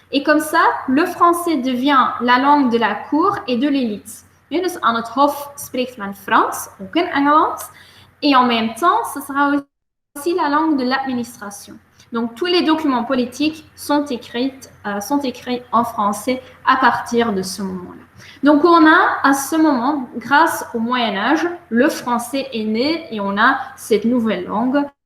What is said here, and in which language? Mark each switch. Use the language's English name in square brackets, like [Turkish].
[French] Et comme ça, le français devient la langue de la cour et de l'élite. [Dutch] Dus aan het hof spreekt men Frans, ook in Engeland. [French] Et en même temps, ce sera aussi la langue de l'administration. Donc, tous les documents politiques sont écrits en français à partir de ce moment-là. Donc, on a à ce moment, grâce au Moyen-Âge, le français est né et on a cette nouvelle langue.